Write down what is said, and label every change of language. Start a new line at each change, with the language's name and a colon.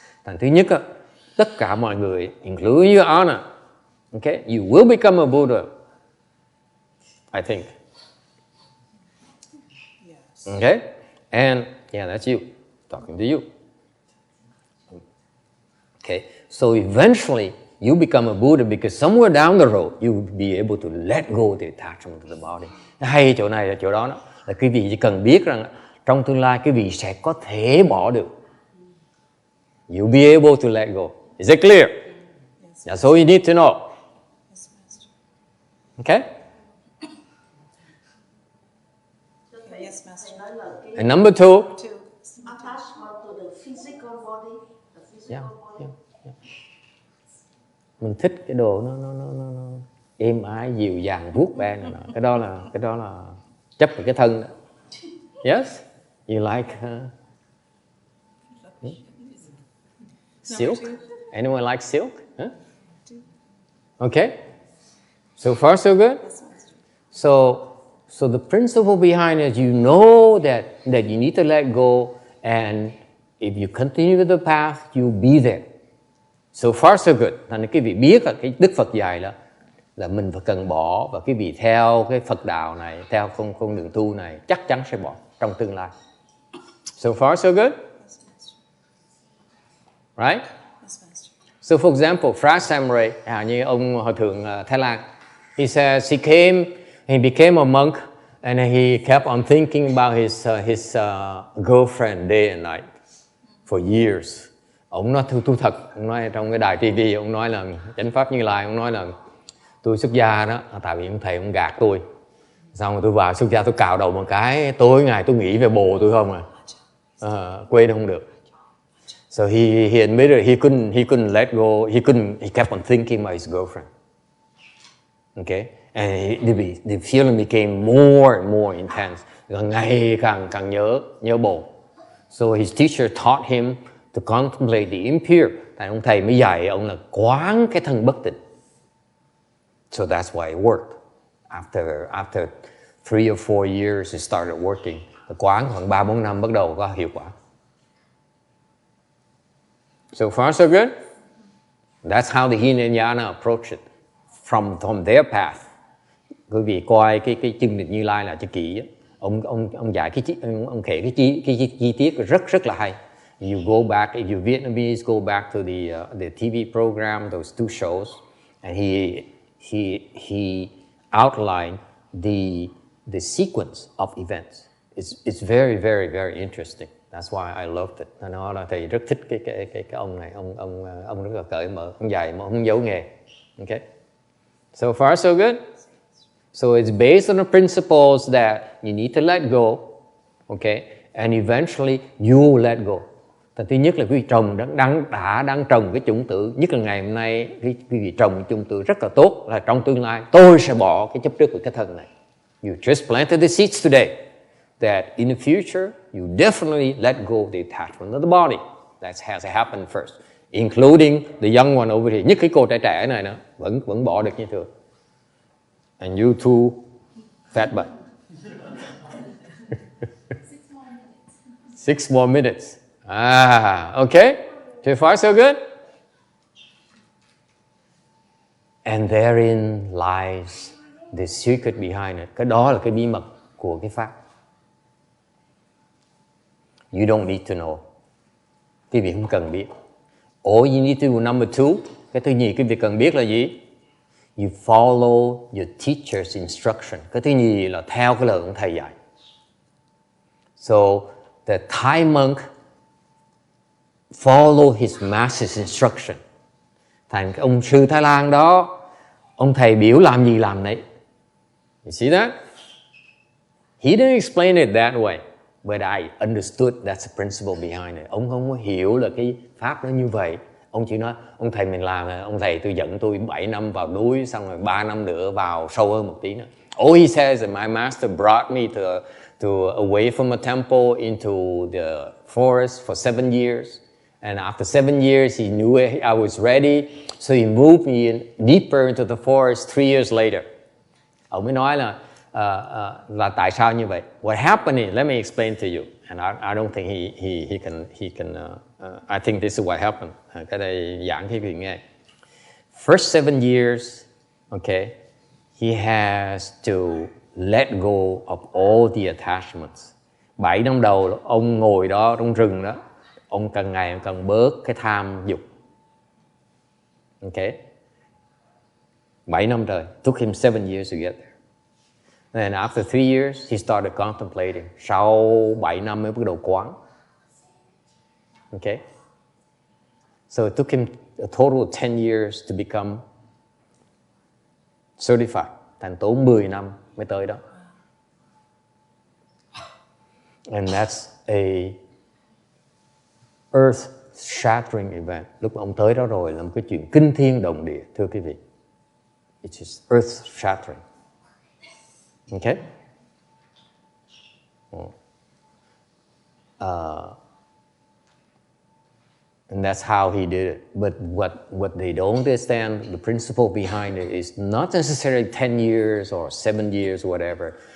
Vietnamese: Thành thứ nhất, tất cả mọi người,
English: including your honor, okay, you will become a Buddha, I think. Yes. Okay? And, yeah, that's you, talking to you. Okay, so eventually, you become a Buddha because somewhere down the road, you will be able to let go of the attachment to the body.
Vietnamese: Hay chỗ này là chỗ đó là quý vị chỉ cần biết rằng trong tương lai quý vị sẽ có thể bỏ được.
English: You'll be able to let go. Is it clear? Yes. That's all you need to know. Yes, Master. Okay? Yes, Master. And number two. Attachment to the physical body. Yeah.
Vietnamese: Mình thích cái đồ nó êm ái, dịu dàng, vuốt ve này nọ. Cái đó là chấp vào cái thân đó.
English: Yes? You like silk? Anyone like silk? Huh? Okay? So far so good? So the principle behind it, you know that you need to let go, and if you continue with the path, you'll be there. So far so good.
Vietnamese: Thành ra cái vị biết là cái Đức Phật dạy là mình phải cần bỏ, và cái vị theo cái Phật đạo này, theo con đường tu này chắc chắn sẽ bỏ trong tương lai.
English: So far so good? Right? So for example, Phra Samray,
Vietnamese: như ông Hòa thượng Thái Lan,
English: he says he became a monk and he kept on thinking about his girlfriend day and night for years.
Vietnamese: Ông nói thú thật, ông nói trong cái đài TV, ông nói là Chánh Pháp Như Lai, ông nói là tôi xuất gia đó, tại vì ông thầy ông gạt tôi. Xong rồi tôi vào xuất gia tôi cạo đầu một cái, tối ngày tôi nghĩ về bồ tôi không quên không được.
English: So he admitted he couldn't let go. He kept on thinking about his girlfriend. Okay, and the feeling became more and more intense.
Vietnamese: Ngày càng nhớ bồ.
English: So his teacher taught him to contemplate the impure.
Vietnamese: Tại ông thầy mới dạy ông là quán cái thân bất tịnh.
English: So that's why it worked. After 3 or 4 years, it started working.
Vietnamese: Quán khoảng 3-4 năm bắt đầu có hiệu quả.
English: So far, so good? That's how the Hinayana approach it from their path.
Vietnamese: Quý vị coi cái chương trình Như Lai là cho kỹ. Ông dạy ông kể cái chi tiết rất là hay.
English: You go back, if you Vietnamese, go back to the TV program, those 2 shows, and he outlined the sequence of events. It's very, very, very interesting. That's why I loved it.
Vietnamese: Nó là thầy rất thích cái ông này, ông rất là cởi mở, ông dạy mà không giấu nghề.
English: Okay. So far so good. So it's based on the principles that you need to let go, okay, and eventually you will let go.
Vietnamese: Thứ nhất là quý vị trồng đang trồng cái chủng tử, nhất là ngày hôm nay quý vị trồng cái chủng tử rất là tốt, là trong tương lai tôi sẽ bỏ cái chấp trước của cái thân này.
English: You just planted the seeds today that in the future you definitely let go of the attachment of the body. That has to happen first, including the young one over here.
Vietnamese: Nhất cái cô trẻ này nữa vẫn bỏ được như thường.
English: And you too, fat butt. 6 more minutes. Okay. So far so good. And therein lies the secret behind it.
Vietnamese: Cái đó là cái bí mật của cái pháp.
English: You don't need to know.
Vietnamese: Quý vị không cần biết.
English: All you need to do, number 2,
Vietnamese: cái thứ nhì quý vị cần biết là gì?
English: You follow your teacher's instruction.
Vietnamese: Cái thứ nhì là theo cái lời ông thầy dạy.
English: So the Thai monk follow his master's instruction.
Vietnamese: Thành cái ông sư Thái Lan đó, ông thầy biểu làm gì làm nấy.
English: You see that? He didn't explain it that way, but I understood that's the principle behind it.
Vietnamese: Ông không có hiểu là cái pháp nó như vậy. Ông chỉ nói, ông thầy mình làm, ông thầy tôi dẫn tôi 7 năm vào núi, xong rồi 3 năm nữa vào sâu hơn một tí nữa.
English: All he says is my master brought me to away from a temple into the forest for 7 years. And after 7 years, he knew I was ready, so he moved me in deeper into the forest 3 years later.
Vietnamese: Ông mới nói là tại sao như vậy?
English: What happened is, let me explain to you. And I don't think he can. I think this is what happened.
Vietnamese: Cái đây giảng cho quý vị nghe.
English: First 7 years, okay, he has to let go of all the attachments.
Vietnamese: 7 năm đầu ông ngồi đó trong rừng đó, ông càng ngày càng bớt cái tham dục. Okay. 7 năm trời.
English: Took him 7 years to get there. And after 3 years, he started contemplating.
Vietnamese: Sau 7 năm mới bắt đầu quán. Okay.
English: So it took him a total of 10 years to become certified.
Vietnamese: Thành tốn 10 năm mới tới đó.
English: And that's a earth-shattering event.
Vietnamese: Lúc mà ông tới đó rồi là một cái chuyện kinh thiên động địa, thưa quý vị.
English: It's just earth-shattering. Okay? And that's how he did it. But what they don't understand, the principle behind it is not necessarily 10 years or 7 years or whatever.